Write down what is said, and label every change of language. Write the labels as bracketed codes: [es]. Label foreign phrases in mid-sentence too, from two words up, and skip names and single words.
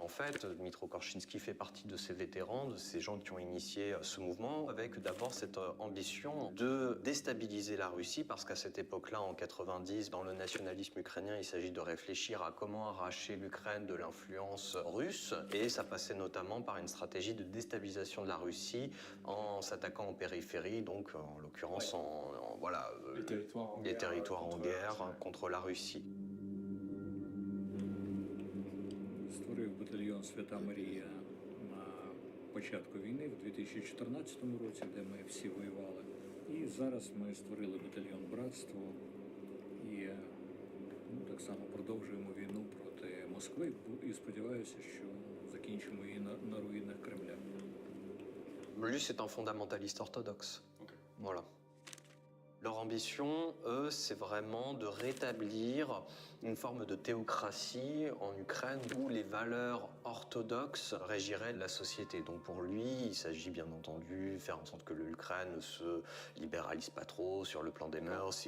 [fr] En fait, Dmytro Korchinski fait partie de ces vétérans, de ces gens qui ont initié ce mouvement, avec d'abord cette ambition de déstabiliser la Russie, parce qu'à cette époque-là, en 90, dans le nationalisme ukrainien, il s'agit de réfléchir à comment arracher l'Ukraine de l'influence russe, et ça passait notamment par une stratégie de déstabilisation de la Russie en s'attaquant aux périphéries, donc en l'occurrence les territoires en guerre contre la Russie. [uk] Створив батальйон «Свята Марія» на початку війни, в 2014 році, де ми всі воювали. І зараз ми створили батальйон «Братство» і так само продовжуємо війну проти Москви і сподіваюся, що закінчимо її на руїнах Кремля. [fr] Lui, c'est un fondamentaliste orthodoxe. Voilà. Leur ambition, eux, c'est vraiment de rétablir une forme de théocratie en Ukraine où les valeurs orthodoxes régiraient la société. Donc pour lui, il s'agit bien entendu de faire en sorte que l'Ukraine ne se libéralise pas trop sur le plan des mœurs.